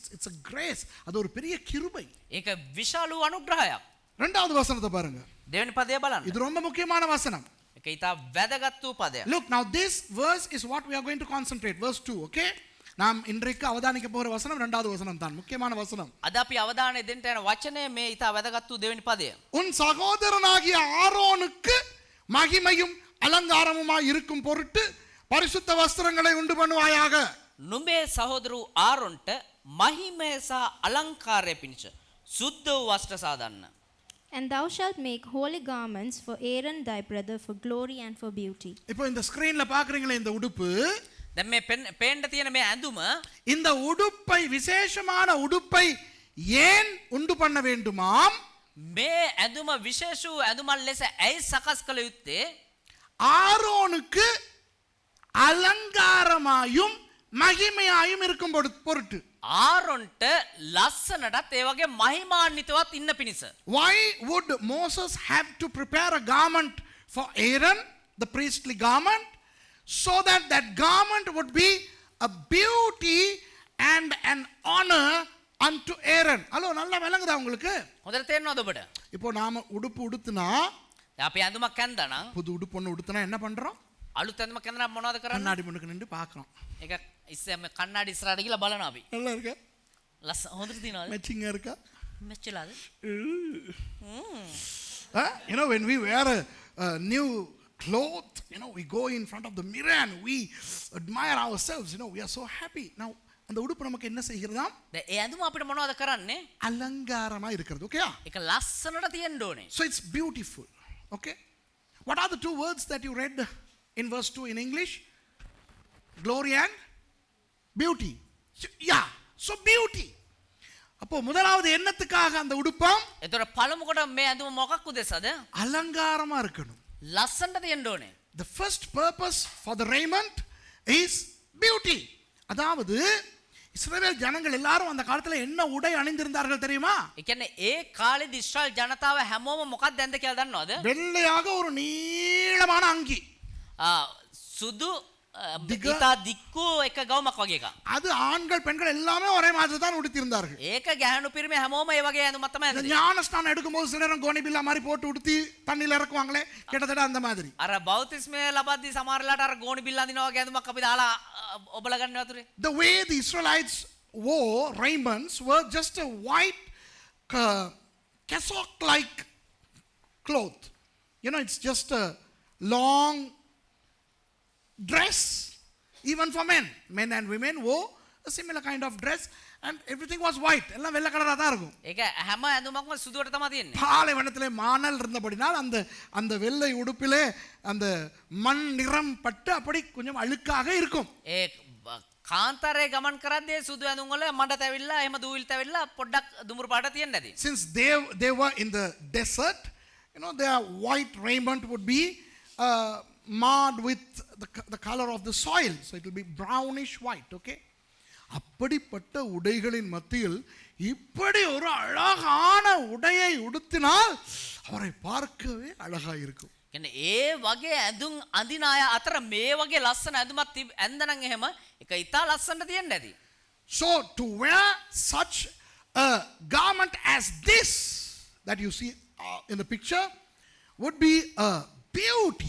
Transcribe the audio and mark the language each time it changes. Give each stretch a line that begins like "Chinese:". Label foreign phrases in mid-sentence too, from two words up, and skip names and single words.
English: It's a grace.
Tamil: அது ஒரு பெரிய கிருபை.
Sinhala: ඒක විශාල වූ අනුග්‍රහයක්.
Tamil: இரண்டாவது வசனத்தை பாருங்க.
Sinhala: දෙවෙනි පදය බලන්න.
Tamil: இது ரொம்ப முக்கியமான வசனம்.
Sinhala: ඒක ඊට වැදගත් වූ පදයක්.
English: Look, now this verse is what we are going to concentrate. Verse 2, okay?
Tamil: நாம் இன்றைக்கு அவதானிக்க போகிற வசனம் இரண்டாவது வசனம் தான், முக்கியமான வசனம்.
Sinhala: අද අපි අවධානය දෙන්න යන වචනේ මේ ඊට වැදගත් වූ දෙවෙනි පදය.
Tamil: உன் சகோதரனாகிய ஆரோனுக்கு மகிமையும் அலங்காரமுமாய் இருக்கும் பொருட்டு பரிசுத்த வஸ்திரங்களை உண்டு பண்ணுவாயாக.
Sinhala: නුඹේ සහෝදර වූ ආරොන්ට මහිමය සහ අලංකාරය පිණිස සුද්ධ වූ වස්ත්‍ර සාදන්න.
English: And thou shalt make holy garments for Aaron thy brother for glory and for beauty.
Tamil: இப்போ இந்த ஸ்கிரீன்ல பாக்குறீங்களே இந்த உடுப்பு,
Sinhala: දැන් මේ පේන්න තියෙන මේ ඇඳුම,
Tamil: இந்த உடுப்பை விசேஷமான உடுப்பை ஏன் உண்டு பண்ண வேண்டுமாம்?
Sinhala: මේ ඇඳුම විශේෂ වූ ඇඳුමක් ලෙස ඇයි සකස් කළ යුත්තේ?
Tamil: ஆரோனுக்கு அலங்காரமாயும் மகிமையாயும் இருக்கும் பொருட்டு.
Sinhala: ආරොන්ට ලස්සනටත් ඒ වගේ මහිමාන්විතවත් ඉන්න පිණිස.
English: Why would Moses have to prepare a garment for Aaron, the priestly garment, so that that garment would be a beauty and an honor unto Aaron?
Tamil: ஹலோ, நல்லா விளங்குதா உங்களுக்கு?
Sinhala: හොඳට තේරෙනවද ඔබට?
Tamil: இப்போ நாம உடுப்பு உடுத்துனா,
Sinhala: අපි ඇඳුමක් ඇඳනනම්,
Tamil: புது உடுப்பு ஒன்று உடுத்துனா என்ன பண்றோம்?
Sinhala: අලුත් ඇඳුමක් ඇඳනනම් මොනවද කරන්නේ?
Tamil: கண்ணாடி முன்னுக்கு நின்று பார்க்கறோம்.
Sinhala: ඒක ඉස්සෙල්ම කන්නඩි ඉස්සරහට ගිහලා බලනවා අපි.
Tamil: நல்லா இருக்கா?
Sinhala: හොඳට තියනවාද?
Tamil: மேட்சிங்கா இருக்கா?
Sinhala: මෙච්චලාද?
English: You know, when we wear a new cloth, you know, we go in front of the mirror and we admire ourselves. You know, we are so happy. Now,
Tamil: அந்த உடுப்பு நமக்கு என்ன செய்கிறதாம்?
Sinhala: දැන් ඒ ඇඳුම අපිට මොනවද කරන්නේ?
Tamil: அலங்காரமா இருக்கிறது.
English: Okay?
Sinhala: ඒක ලස්සනට තියෙන්න ඕනේ.
English: So it's beautiful. Okay? What are the two words that you read in verse 2 in English? Glory and beauty. Yeah. So beauty.
Tamil: அப்போ முதலாவது என்னத்துக்காக அந்த உடுப்பம்?
Sinhala: එතකොට පළමු කොට මේ ඇඳුම මොකක් උදෙසද?
Tamil: அலங்காரமா இருக்கணும்.
Sinhala: ලස්සනට තියෙන්න ඕනේ.
English: The first purpose for the raiment is beauty.
Tamil: அதாவது இஸ்ரவேல் ஜனங்கள் எல்லாரும் அந்த காலத்துல என்ன உடை அணிந்திருந்தார்கள் தெரியுமா?
Sinhala: ඒ කියන්නේ ඒ කාලේ ඉස්රායල් ජනතාව හැමෝම මොකක්ද ඇඳ කියලා දන්නවද?
Tamil: வெள்ளையாக ஒரு நீளமான அங்கி. සුදු ඉතා දික්කු එක ගවුමක් වගේ එකක්. அது ஆண்கள் பெண்கள் எல்லாமே ஒரே மாதிரி தான் உடுத்திருந்தார்கள்.
Sinhala: ඒක ගැහණු පිරිමි හැමෝම ඒ වගේ ඇඳුමක් තමයි
Tamil: இந்த
Sinhala: ඇඳේ.
Tamil: ஞான ஸ்நானம் எடுக்கும்போது சில நேரம் கோணி பில்லா மாதிரி போட்டு உடுத்தி தண்ணியில இறக்குவாங்களே, கிட்டத்தட்ட அந்த மாதிரி.
Sinhala: අර බෞතිස්මය ලබද්දී සමහරලාට අර ගෝණි බිල්ල අඳිනවා වගේ ඇඳුමක් අපි දාලා ඔබලා ගන්න වතුරේ.
English: The way the Israelites wore raiments were just a white cassock like cloth. You know, it's just a long dress. Even for men and women wore a similar kind of dress and everything was white.
Tamil: எல்லாம் வெள்ளை கலரா தான் இருக்கும்.
Sinhala: ඒක හැම ඇඳුමක්ම සුදුවට තමයි තියෙන්නේ.
Tamil: பாலைவனத்திலே மானல் இருந்தபடினால் அந்த அந்த வெள்ளை உடுப்பிலே அந்த மண் நிறம் பட்டு அப்படி கொஞ்சம் அழுக்காக இருக்கும்.
Sinhala: ඒ කාන්තාරේ ගමන් කරද්දී සුදු ඇඳුම් වල මඩ තැවිල්ලා එහෙම දූවිලි තැවිල්ලා පොඩ්ඩක් දුමුරු පාට තියෙන්න ඇති.
English: Since they were in the desert, you know, their white raiment would be marred with the color of the soil, so it will be brownish white. Okay?
Tamil: அப்படிப்பட்ட உடைகளின் மத்தியில் இப்படி ஒரு அழகான உடையை உடுத்தினால் அவரை பார்க்கவே அழகா இருக்கும்.
Sinhala: කියන්නේ ඒ වගේ ඇඳුම් අඳින අය අතර මේ වගේ ලස්සන ඇඳුමක් ඇඳනනම් එහෙම ඒක ඉතා ලස්සනට තියෙන්න ඇති.
English: So to wear such a garment as this that you see in the picture would be a beauty.